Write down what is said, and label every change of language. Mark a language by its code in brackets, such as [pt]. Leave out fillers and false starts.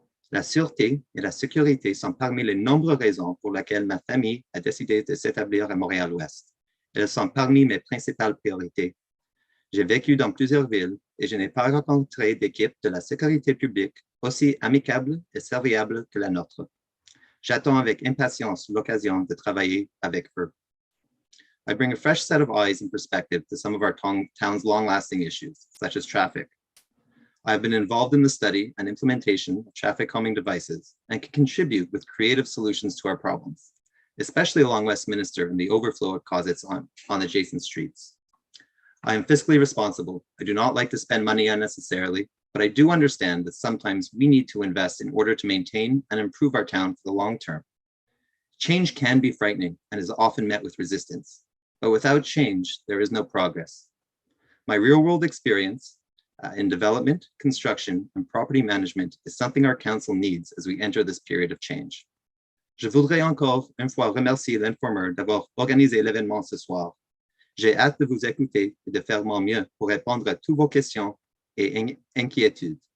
[fr] La sûreté et la sécurité sont parmi les nombreuses raisons pour lesquelles ma famille a décidé de s'établir à Montréal-Ouest. Elles sont parmi mes principales priorités. J'ai vécu dans plusieurs villes et je n'ai pas rencontré d'équipe de la sécurité publique aussi amicable et serviable que la nôtre. J'attends avec impatience l'occasion de travailler avec eux. [en] I bring a fresh set of eyes and perspective to some of our town's long-lasting issues, such as traffic. I have been involved in the study and implementation of traffic calming devices and can contribute with creative solutions to our problems, especially along Westminster and the overflow it causes on adjacent streets. I am fiscally responsible. I do not like to spend money unnecessarily, but I do understand that sometimes we need to invest in order to maintain and improve our town for the long term. Change can be frightening and is often met with resistance, but without change, there is no progress. My real-world experience in development, construction, and property management is something our council needs as we enter this period of change. [fr] Je voudrais encore une fois remercier l'Informer d'avoir organisé l'événement ce soir. J'ai hâte de vous écouter et de faire mon mieux pour répondre à toutes vos questions et inquiétudes.